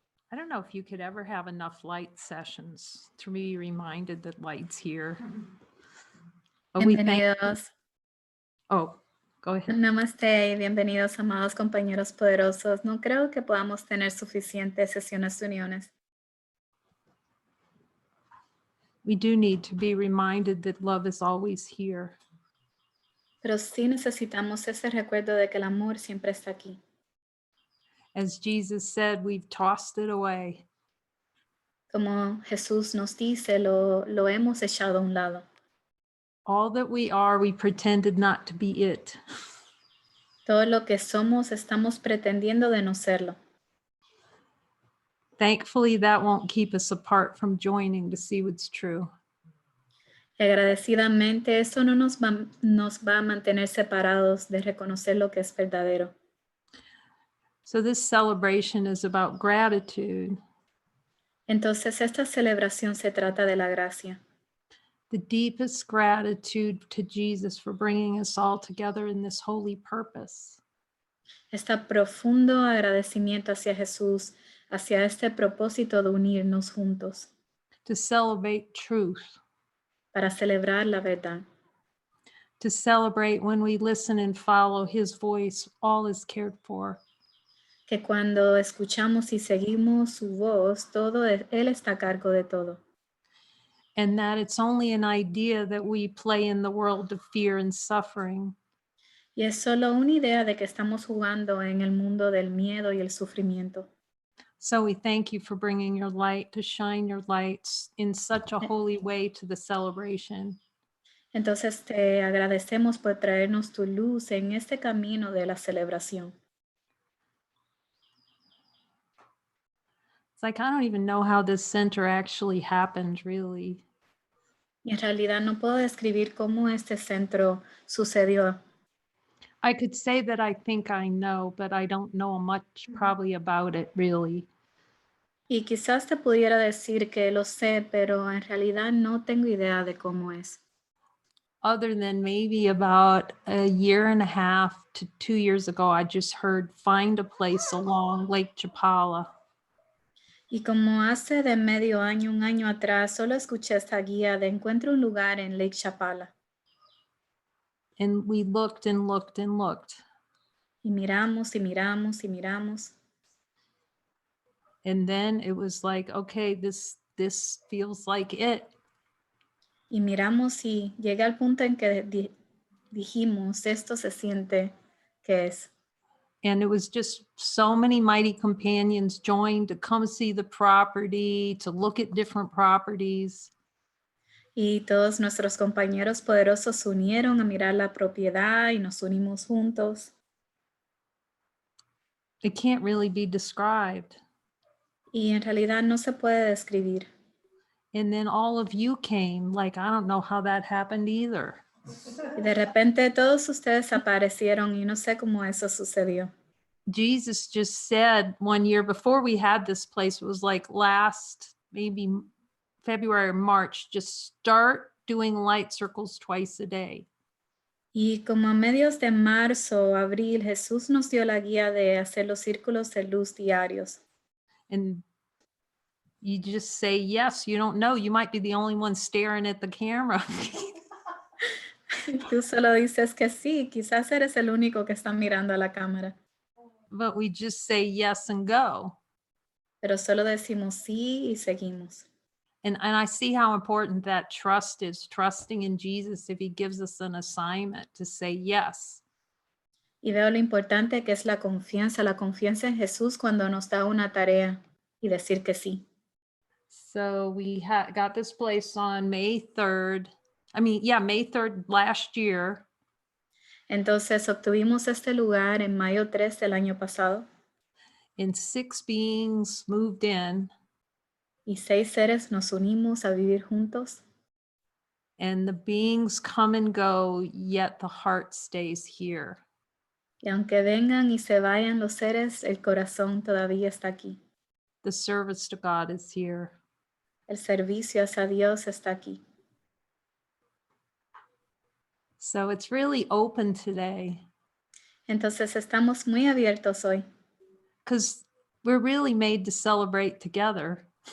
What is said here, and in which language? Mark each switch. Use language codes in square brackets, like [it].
[en] I don't know if you could ever have enough light sessions to be reminded that light's here. But we thank. [es] Bienvenidos. [en] Oh, go ahead. [es] Namaste y bienvenidos, amados compañeros poderosos. No creo que podamos tener suficientes sesiones de uniones. [en] We do need to be reminded that love is always here. [es] Pero sí necesitamos ese recuerdo de que el amor siempre está aquí. [en] As Jesus said, we've tossed it away. [es] Como Jesús nos dice, lo hemos echado a un lado. [en] All that we are, we pretended not to be it. [es] Todo lo que somos, estamos pretendiendo de no serlo. [en] Thankfully, that won't keep us apart from joining to see what's true. [es] Y agradecidamente, eso no nos va a mantener separados de reconocer lo que es verdadero. [en] So this celebration is about gratitude. [es] Entonces, esta celebración se trata de la gracia. [en] The deepest gratitude to Jesus for bringing us all together in this holy purpose. [es] Este profundo agradecimiento hacia Jesús, hacia este propósito de unirnos juntos. [en] To celebrate truth. [es] Para celebrar la verdad. [en] To celebrate when we listen and follow his voice, all is cared for. [es] Que cuando escuchamos y seguimos su voz, Él está a cargo de todo. [en] And that it's only an idea that we play in the world of fear and suffering. [es] Y es solo una idea de que estamos jugando en el mundo del miedo y el sufrimiento. [en] So we thank you for bringing your light to shine your lights in such a holy way to the celebration. [es] Entonces te agradecemos por traernos tu luz en este camino de la celebración. [en] It's like, I don't even know how this center actually happened, really. [es] Y en realidad no puedo describir cómo este centro sucedió. [en] I could say that I think I know, but I don't know much probably about it, really. [es] Y quizás te pudiera decir que lo sé, pero en realidad no tengo idea de cómo es. [en] Other than maybe about a year and a half to 2 years ago, I just heard find a place along Lake Chapala. [es] Y como hace de medio año, un año atrás, solo escuché esta guía de encuentra un lugar en Lake Chapala. [en] And we looked and looked and looked. [es] Y miramos y miramos y miramos. [en] And then it was like, okay, this feels like it. [es] Y miramos y llega al punto en que dijimos, esto se siente que es. [en] And it was just so many mighty companions joined to come see the property, to look at different properties. [es] Y todos nuestros compañeros poderosos se unieron a mirar la propiedad y nos unimos juntos. [en] It can't really be described. [es] Y en realidad no se puede describir. [en] And then all of you came, like, I don't know how that happened either. [es] Y de repente todos ustedes aparecieron y no sé cómo eso sucedió. [en] Jesus just said one year before we had this place, it was like last maybe February or March, just start doing light circles twice a day. [es] Y como a medios de marzo, abril, Jesús nos dio la guía de hacer los círculos de luz diarios. [en] And you just say, yes, you don't know. You might be the only one staring at the camera. [es] Tú solo dices que sí, quizás eres el único que está mirando a la cámara. [en] But we just say yes and go. [es] Pero solo decimos sí y seguimos. [en] And I see how important that trust is, trusting in Jesus if he gives us an assignment to say yes. [es] Y veo lo importante que es la confianza en Jesús cuando nos da una tarea y decir que sí. [en] So we got this place on May 3rd. May 3rd last year. [es] Entonces obtuvimos este lugar en mayo 3 del año pasado. [en] And 6 beings moved in. [es] Y 6 seres nos unimos a vivir juntos. [en] And the beings come and go, yet the heart stays here. [es] Y aunque vengan y se vayan los seres, el corazón todavía está aquí. [en] The service to God is here. [es] El servicio hacia Dios está aquí. [en] So it's really open today [es] Entonces estamos muy abiertos hoy, [en] because we're really made to celebrate together.